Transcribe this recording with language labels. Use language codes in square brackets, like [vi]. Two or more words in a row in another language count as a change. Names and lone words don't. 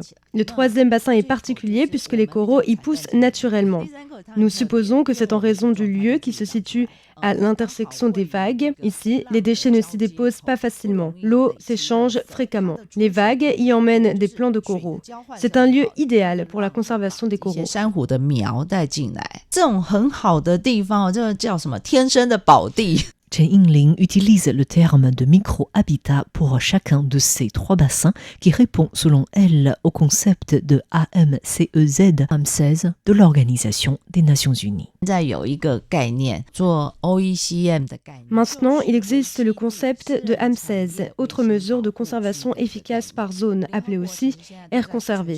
[fr] Le troisième bassin est particulier puisque les coraux y poussent naturellement. Nous supposons que c'est en raison du lieu qui se situe à l'intersection des vagues. Ici, les déchets ne s'y déposent pas facilement. L'eau s'échange fréquemment. Les vagues y emmènent des plants de coraux. C'est un lieu idéal pour la conservation des coraux. [zh] 珊瑚的苗带进来，这种很好的地方，这个叫什么？天生的宝地。 [fr] Chen Yingling utilise le terme de micro-habitat pour chacun de ces 3 bassins qui répond selon elle au concept de AMCEZ de l'Organisation des Nations Unies. Maintenant, il existe le concept de AMCEZ, autre mesure de conservation efficace par zone, appelée aussi aire conservée.